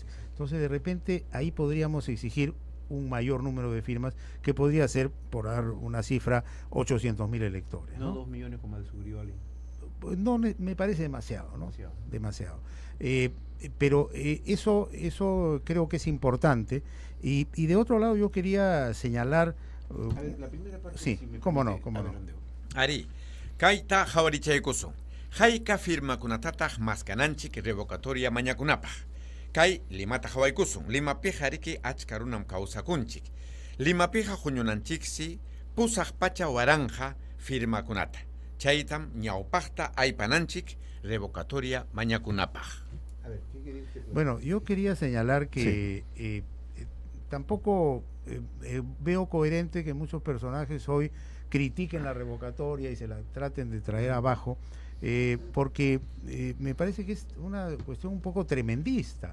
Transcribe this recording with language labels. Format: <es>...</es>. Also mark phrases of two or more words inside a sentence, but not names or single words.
<es>Entonces, de repente, ahí podríamos exigir un mayor número de firmas, que podría ser, por dar una cifra, 800.000 electores. No 2 millones como el sugirió alguien. no me parece demasiado, ¿no? Demasiado. Pero eso creo que es importante. Y de otro lado yo quería señalar... la primera parte, sí, si me cómo no, permite, cómo no.</es> <qu>Ari, kaita hawarichaykusun. Hayka firma kunatataq maskananchik revocatoria mañakunapaj. Kay limata hawaykusun. Limapija ariki achka runam kawsakunchik. Limapija huñunanchiksi pusaq pacha waranja firma kunata. Chaytam ñawpajta aypananchik revocatoria mañakunapaj.</qu> <es>A ver, ¿qué querés que Bueno, yo quería señalar que tampoco veo coherente que muchos personajes hoy critiquen la revocatoria y se la traten de traer abajo, porque me parece que es una cuestión un poco tremendista.</es>